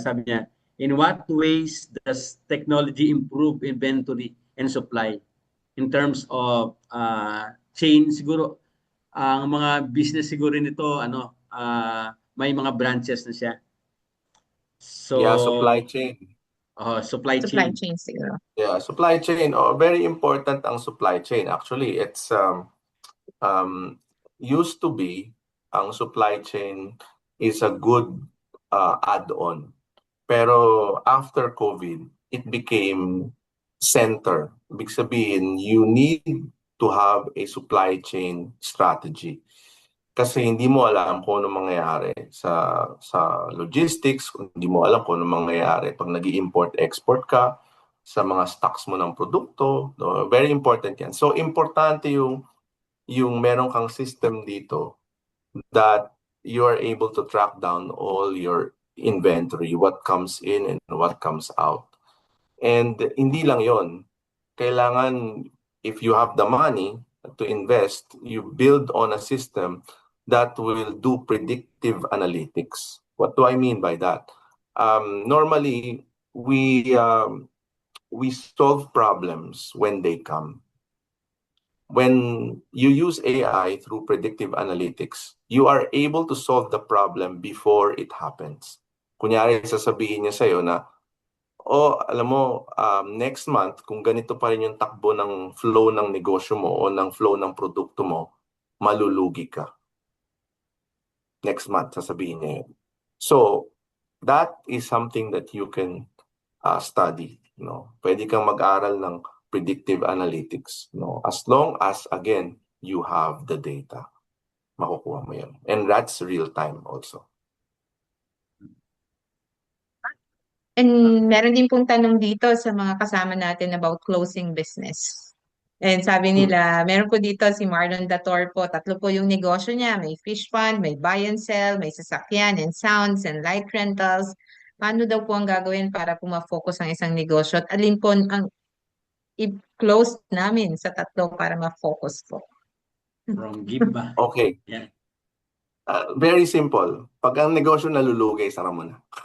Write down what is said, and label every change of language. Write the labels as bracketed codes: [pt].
[tl] Sabi niya, [en] in what ways does technology improve inventory and supply in terms of chain? [tl] Siguro ang mga business siguro nito may mga branches na siya. So [en] Yeah, supply chain. Supply Supply chain siguro. Yeah, supply chain. Very important ang supply chain. Actually, it's used to be ang supply chain is a good add-on. [tl] Pero [en] after COVID, it became center. [tl] Ibig sabihin, [en] you need to have a supply chain strategy. [tl] Kasi hindi mo alam kung ano mangyayari sa logistics, hindi mo alam kung ano mangyayari pag nag-i-import-export ka sa mga stocks mo ng produkto. [en] No? Very important yan. So, [tl] importante yung meron kang system dito [en] that you are able to track down all your inventory, what comes in and what comes out. And [tl] hindi lang yon. Kailangan, [en] if you have the money to invest, you build on a system that will do predictive analytics. What do I mean by that? Normally, we solve problems when they come. When you use AI through predictive analytics, you are able to solve the problem before it happens. [tl] Kunyari, sasabihin niya sa'yo na, alam mo, next month, kung ganito pa rin yung takbo ng flow ng negosyo mo o ng flow ng produkto mo, malulugi ka. Next month, sasabihin niya yun. [en] So, that is something that you can study. [tl] Pwede kang mag-aral ng [en] predictive analytics. As long as, again, you have the data, [tl] makukuha mo yan. [en] And that's real time also. [tl] And meron din pong tanong dito sa mga kasama natin about closing business. And sabi nila, meron po dito si Marlon Dator po, 3 po yung negosyo niya. May fish pond, may buy and sell, may sasakyan and sounds and light rentals. Paano daw po ang gagawin para po ma-focus ang isang negosyo? At alin po ang i-close namin sa 3 para ma-focus po? From Gimba. [en] Okay. Yeah. Very simple. [tl] Pag ang negosyo nalulugi, sara mo na.